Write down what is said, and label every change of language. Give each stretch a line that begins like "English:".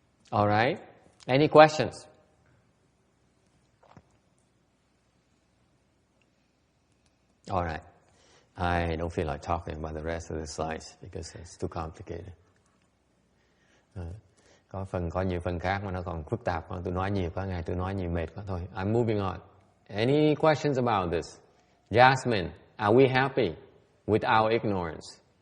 English: All right. Any questions? All right. I don't feel like talking about the rest of the slides because it's too complicated.
Vietnamese: Có nhiều phần khác mà nó còn phức tạp, tôi nói nhiều quá, ngày tôi nói nhiều mệt quá thôi.
English: I'm moving on. Any questions about this? Jasmine, are we happy with our ignorance?